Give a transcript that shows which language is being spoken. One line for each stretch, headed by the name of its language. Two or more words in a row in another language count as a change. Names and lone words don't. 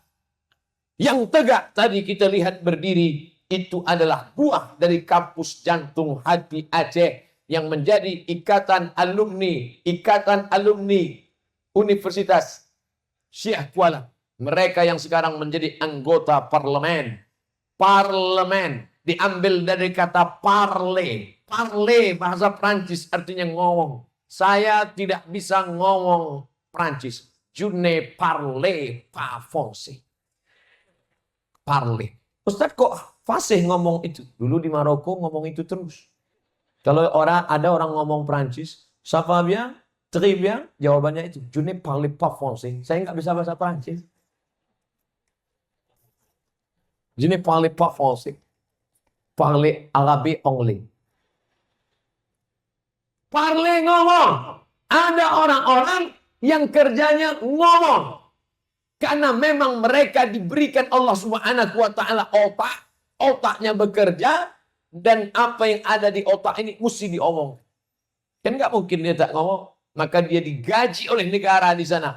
Indonesian: Yang tegak tadi kita lihat berdiri, itu adalah buah dari kampus jantung hati Aceh yang menjadi ikatan alumni Universitas Syekh Kuala. Mereka yang sekarang menjadi anggota parlemen. Parlemen diambil dari kata parler. Parler bahasa Prancis artinya ngomong. Saya tidak bisa ngomong Prancis.
French: Je ne parle pas français.
Indonesian: Parler. Ustaz kok fasih ngomong itu? Dulu di Maroko ngomong itu terus. Kalau ada orang ngomong Prancis,
French: ça va bien, très bien,
Indonesian: jawabannya itu.
French: Je ne parle pas français.
Indonesian: Saya nggak bisa bahasa Prancis.
French: Je ne parle pas français. Parler arabe anglais. Parler ngomong.
Indonesian: Ada orang-orang yang kerjanya ngomong. Karena memang mereka diberikan Allah
Arabic: سبحانه وتعالى
Indonesian: otak. Otaknya bekerja. Dan apa yang ada di otak ini mesti diomong. Kan nggak mungkin dia tak ngomong. Maka dia digaji oleh negara di sana.